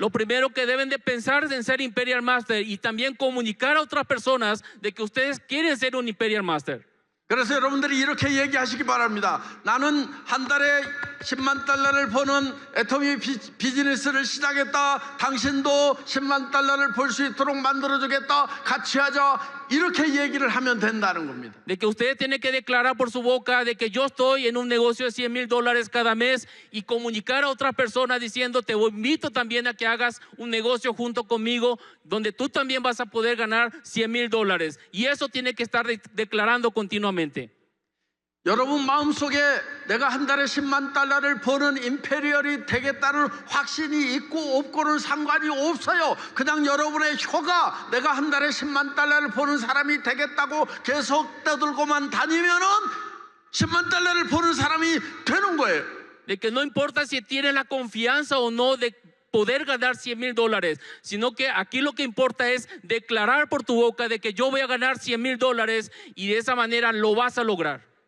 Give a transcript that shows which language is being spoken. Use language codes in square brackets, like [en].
[es] Lo primero que deben de pensar es en ser Imperial Master y también comunicar a otras personas de que ustedes quieren ser un Imperial Master. [ko] 그래서 여러분들이 이렇게 얘기하시기 바랍니다. 나는 한 달에 10만 달러를 버는 애터미 비즈니스를 시작했다. 당신도 10만 달러를 벌 수 있도록 만들어주겠다. 같이 하자. 이렇게 얘기를 하면 된다는 겁니다. [es] De que ustedes tienen que declarar por su boca de que yo estoy en un negocio de $100,000 cada mes y comunicar a otras personas diciendo te invito también a que hagas un negocio junto conmigo donde tú también vas a poder ganar $100,000. Y eso tiene que estar declarando continuamente. [ko] 여러분 마음속에 내가 한 달에 10만 달러를 버는 임페리얼이 되겠다는 확신이 있고 없고는 상관이 없어요. 그냥 여러분의 혀가 내가 한 달에 10만 달러를 버는 사람이 되겠다고 계속 떠들고만 다니면은 10만 달러를 버는 사람이 되는 거예요. [es] De que no importa si tienes la confianza o no de poder ganar $100,000, sino que aquí lo que importa es declarar por tu boca de que yo voy a ganar $100,000 y de esa manera lo vas a lograr.